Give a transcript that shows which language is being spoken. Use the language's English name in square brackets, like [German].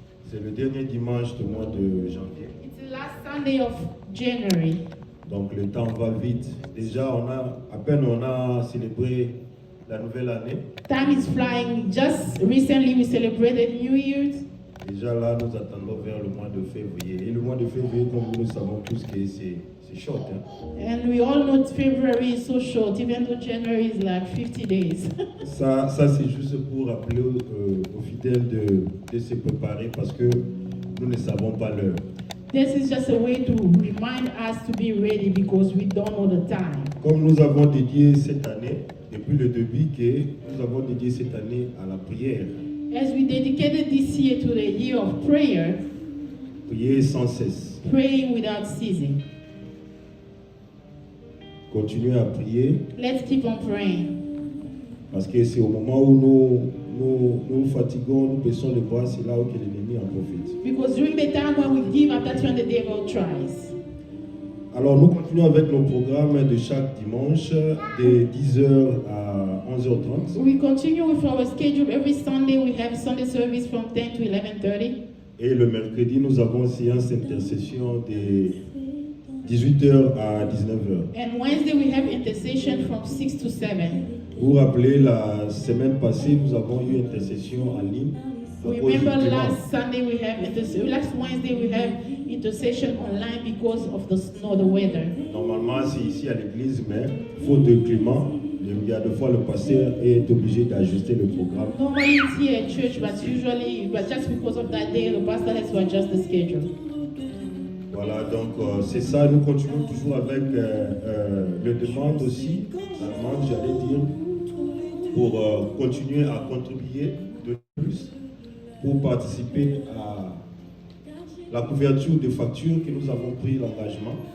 [French] C'est le dernier dimanche du mois de janvier. [English] It's the last Sunday of January. [French] Donc le temps va vite. Déjà, à peine on a célébré la nouvelle année. [English] Time is flying. Just recently we celebrated New Year's. [French] Déjà là, nous attendons vers le mois de février. Et le mois de février, comme nous le savons tous, que c'est short. Hein? [English] And we all know February is so short, even though January is like 50 days. [French] Ça c'est juste pour rappeler aux fidèles de se préparer parce que nous ne savons pas l'heure. [English] This is just a way to remind us to be ready because we don't know the time. [French] Comme nous avons dédié cette année, depuis le début, que nous avons dédié cette année à la prière. [English] As we dedicated this year to the year of prayer, [French] Prier sans cesse. [English] praying without ceasing. [French] Continuer à prier [English] Let's keep on praying. [French] parce que c'est au moment où nous fatiguons, nous baissons les bras, c'est là où que l'ennemi en profite. [English] Because during the time when we give up, that's when the devil tries. [French] Alors nous continuons avec nos programmes de chaque dimanche de 10h à 11h30. [English] We continue with our schedule. Every Sunday we have Sunday service from 10 to 11:30. [French] Et le mercredi, nous avons séance d'intercession de 18h à 19h. [English] And Wednesday we have intercession from 6 to 7. [French] Vous vous rappelez, la semaine passée, nous avons eu intercession en ligne. à cause du [English] Remember [French] climat. [English] last Wednesday we have intercession online because of the snow, the weather. [French] Normalement, c'est ici à l'église, mais faute de climat, il y a deux fois le pasteur est obligé d'ajuster le programme. [English] Normally it's here at church, but just because of that day, the pastor has to adjust the schedule. [French] Voilà, donc c'est ça. Nous continuons toujours avec le demande aussi, la demande, j'allais dire, pour continuer à contribuer de plus, pour participer à la couverture des factures que nous avons pris l'engagement.